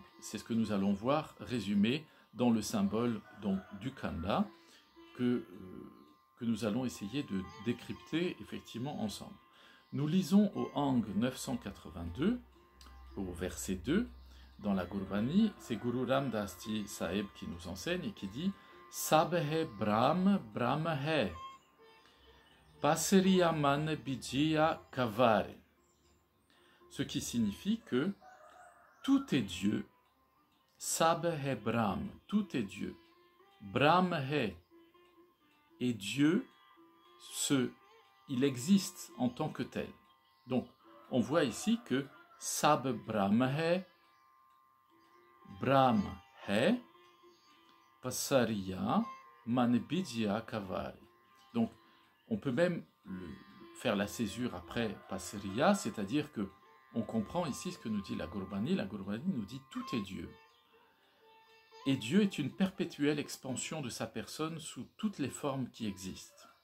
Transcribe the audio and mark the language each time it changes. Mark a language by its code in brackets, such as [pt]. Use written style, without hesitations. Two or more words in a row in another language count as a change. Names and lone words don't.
[fr] C'est ce que nous allons voir résumé dans le symbole donc, du khanda que nous allons essayer de décrypter effectivement ensemble. Nous lisons au Ang 982, au verset 2, dans la Gurbani, c'est Guru Ram Das Ji Sahib qui nous enseigne et qui dit « [pa] ਸਭ ਹੈ ਬ੍ਰਹਮ, ਬ੍ਰਹਮ ਹੈ, ਪਸਰਿਆ ਮਨ ਬੀਜਿਆ ਕਵਾਰੇ [fr] » ce qui signifie que tout est Dieu, [pa] ਸਭ ਹੈ ਬ੍ਰਹਮ, [fr] tout est Dieu, [pa] ਬ੍ਰਹਮ ਹੈ, [fr] et Dieu, il existe en tant que tel. Donc, on voit ici que [pa] ਸਭ ਬ੍ਰਹਮ ਹੈ, ਬ੍ਰਹਮ ਹੈ, ਪਸਰਿਆ ਮਨ ਬੀਜਿਆ ਕਵਾਰੇ. [fr] Donc, on peut même faire la césure après Pasariya, c'est-à-dire que on comprend ici ce que nous dit la Gurbani. La Gurbani nous dit tout est Dieu. Et Dieu est une perpétuelle expansion de sa personne sous toutes les formes qui existent.